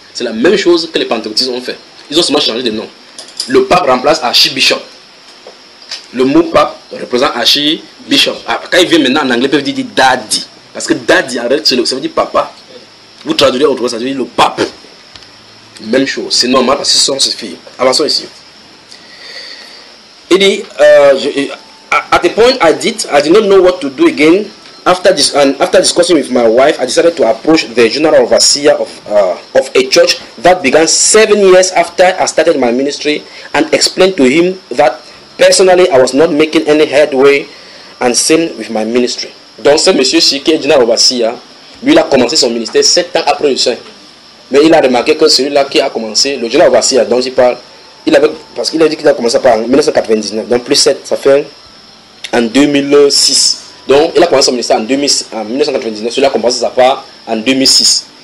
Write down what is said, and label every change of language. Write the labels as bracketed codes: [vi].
[fr] C'est la même chose que les pentecôtistes ont fait. Ils ont seulement changé de nom. Le pape remplace Archbishop. Le mot pape représente Archbishop. Quand il vient maintenant en anglais, peuvent dire daddy, parce que daddy en réalité ça veut dire papa. Vous traduisez autre chose, ça veut dire le pape. Même chose, c'est normal parce que ce sont ses filles. Avançons ici. Il dit, [en] at the point I did not know what to do again. After discussing with my wife, I decided to approach the general overseer of a church that began 7 years after I started my ministry and explained to him that personally I was not making any headway and same with my ministry. [fr] Donc ce monsieur qui est général overseer, lui il a commencé son ministère 7 ans après le Saint. Mais il a remarqué que celui-là qui a commencé, le général overseer dont il parle, il avait, parce qu'il a dit qu'il a commencé par en 1999, donc plus 7, ça fait en 2006. Donc, il a commencé son ministère en 1999, celui-là a commencé sa part en 2006.